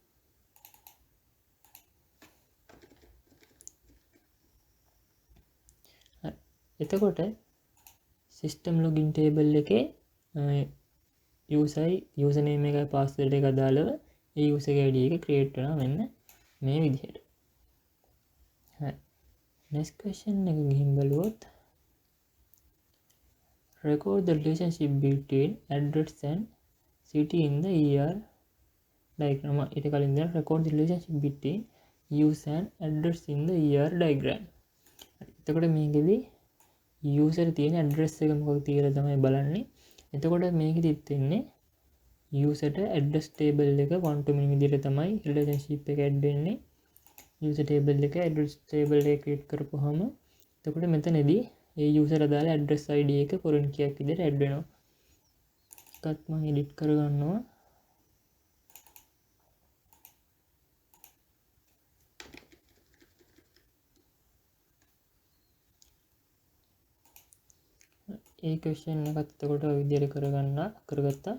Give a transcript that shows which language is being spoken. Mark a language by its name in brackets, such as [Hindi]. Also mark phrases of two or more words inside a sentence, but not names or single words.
[Sinhala] එතකොට [English] system login table [Sinhala] එකේ [English] user name [Sinhala] එකයි පාස්වර්ඩ් එක දාලව ඒ යූසර්ගේ ID එක ක්‍රියේට් වෙනවා මෙන්න මේ විදිහට. හරි. [English] next question [Sinhala] එක ගිහින් බලුවොත් [English] record the relationship between address and city in the ER diagram. [Sinhala] ඊට කලින් දැන් [English] record the relationship between user and address in the ER diagram. [Sinhala] එතකොට මේකෙදි user තියෙන address එක මොකක්ද කියලා තමයි බලන්නේ. එතකොට මේකෙදිත් වෙන්නේ user ට [English] address table [Sinhala] එක [English] 1 to many [Sinhala] විදිහට තමයි relationship එක add වෙන්නේ. [English] user table [Sinhala] එක [English] address table [Sinhala] එක create කරපුවාම එතකොට මෙතනදී ඒ user අදාළ [English] address ID [Sinhala] එක [English] foreign key [Sinhala] විදිහට add වෙනවා. ඒකත් මම edit කරගන්නවා. ඒ question එකත් එතකොට ඔය විදිහට කරගත්තා.